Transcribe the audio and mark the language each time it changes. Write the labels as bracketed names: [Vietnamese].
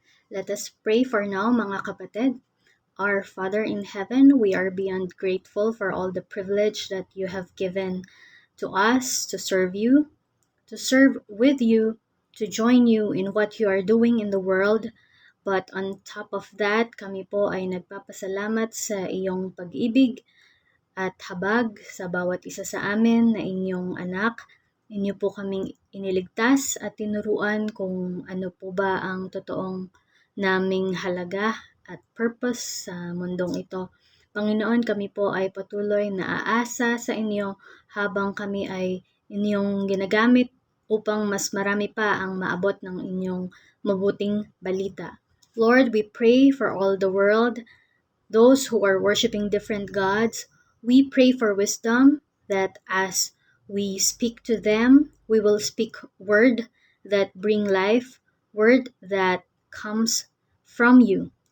[English] Let us pray for now, mga kapatid. Our Father in heaven, we are beyond grateful for all the privilege that you have given to us to serve you, to serve with you, to join you in what you are doing in the world. But on top of that, [Filipino] kami po ay nagpapasalamat sa iyong pag-ibig at habag sa bawat isa sa amin na inyong anak. Inyo po kaming iniligtas at tinuruan kung ano po ba ang totoong naming halaga at purpose sa mundong ito. Panginoon, kami po ay patuloy na aasa sa inyo habang kami ay inyong ginagamit upang mas marami pa ang maabot ng inyong mabuting balita. [English] Lord, we pray for all the world, those who are worshiping different gods. We pray for wisdom, that as we speak to them, we will speak word that bring life, word that comes from you.